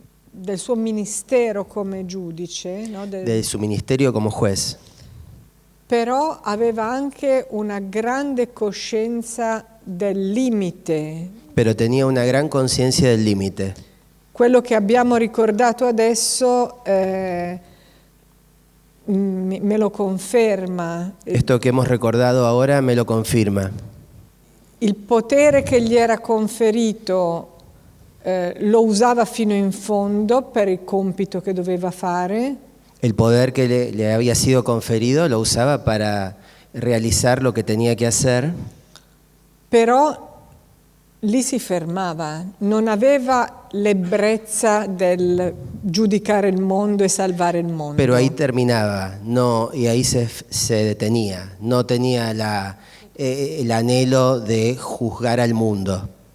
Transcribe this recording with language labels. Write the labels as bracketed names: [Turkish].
[Italian] del suo ministero come giudice, no? [Spanish] de su ministerio como juez. [Italian] Però aveva anche una grande coscienza del limite. [Spanish] Pero tenía una gran conciencia del límite. [Italian] Quello che abbiamo ricordato adesso me lo conferma. [Spanish] Esto que hemos recordado ahora me lo confirma. [Italian] Il potere che gli era conferito lo usava fino in fondo per il compito che doveva fare. [Spanish] El poder que le había sido conferido lo usaba para realizar lo que tenía que hacer, [Italian] Però lì si fermava, non aveva l'ebbrezza del giudicare il mondo e salvare il mondo. [Spanish] pero ahí terminaba, no, y ahí se detenía. No tenía el anhelo de juzgar al mundo.